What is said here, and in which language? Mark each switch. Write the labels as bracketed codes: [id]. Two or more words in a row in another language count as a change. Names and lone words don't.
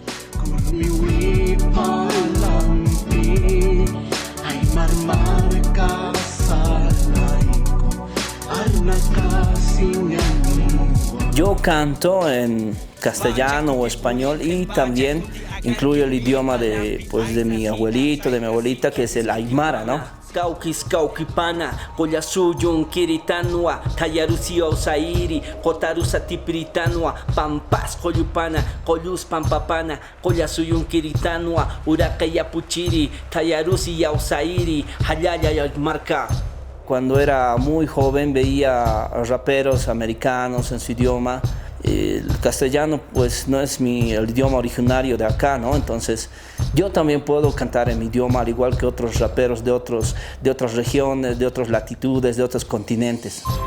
[es] Yo canto en castellano o español y también incluyo el idioma de mi abuelito, de mi abuelita, que es el aymara, ¿no? [ay] Kaukis kaukipana, koyasuyun kiritanua, tayarusi osairi, kotarusa tipiritanua, pampas koyupana, koyus pampapana, koyasuyun kiritanua, urakaya puchiri, tayarusi osairi, hayaya marca. [es] Cuando era muy joven veía raperos americanos en su idioma. El castellano pues no es el idioma originario de acá, ¿no? Entonces yo también puedo cantar en mi idioma al igual que otros raperos de otras regiones, de otras latitudes, de otros continentes.